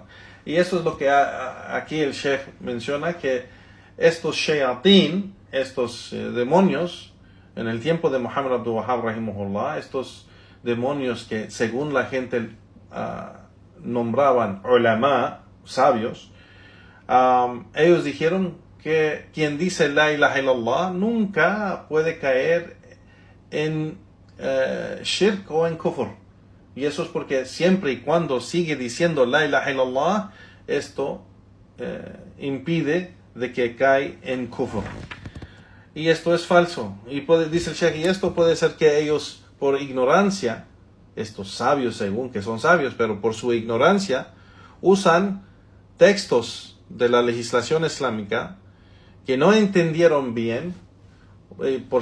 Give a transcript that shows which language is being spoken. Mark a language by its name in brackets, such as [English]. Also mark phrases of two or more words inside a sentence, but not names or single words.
[Spanish] Y eso es lo que aquí el Sheikh menciona, que estos shayatin, estos demonios, en el tiempo de Muhammad Abdul Wahhab rahimahullah, estos demonios que según la gente nombraban ulama, sabios, ellos dijeron que quien dice [Arabic] لا إله إلا الله [Spanish] nunca puede caer en shirk o en kufr. Y eso es porque siempre y cuando sigue diciendo [Arabic] لا إله إلا الله, [Spanish] esto impide de que cae en kufr. Y esto es falso. Y dice el Sheikh, y esto puede ser que ellos, por ignorancia, estos sabios según que son sabios, pero por su ignorancia, usan textos de la legislación islámica que no entendieron bien, por